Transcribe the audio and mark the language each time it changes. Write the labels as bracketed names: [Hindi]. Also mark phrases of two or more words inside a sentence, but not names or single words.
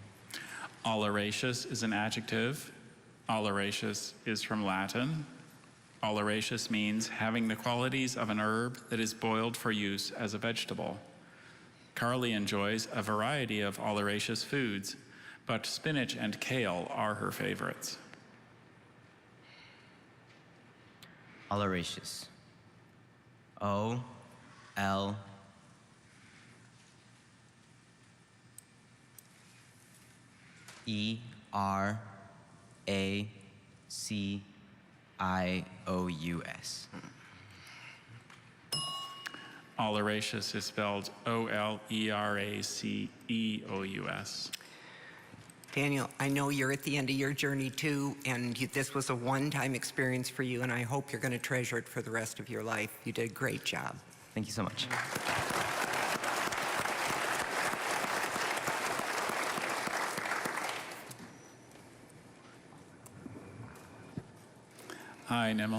[English] Oleraceous is an adjective. Oleraceous is from Latin. Oleraceous means having the qualities of an herb that is boiled for use as a vegetable. Carly enjoys a variety of oleraceous foods, but spinach and kale are her favorites. Oleraceous. O-L E-R-A-C-I-O-U-S. Oleraceous is spelled O-L-E-R-A-C-E-O-U-S. Daniel, I know you're at the end of your journey too, and this was a one-time experience for you, and I hope you're going to treasure it for the rest of your life. You did a great job. Thank you so much. Hi, Nimel.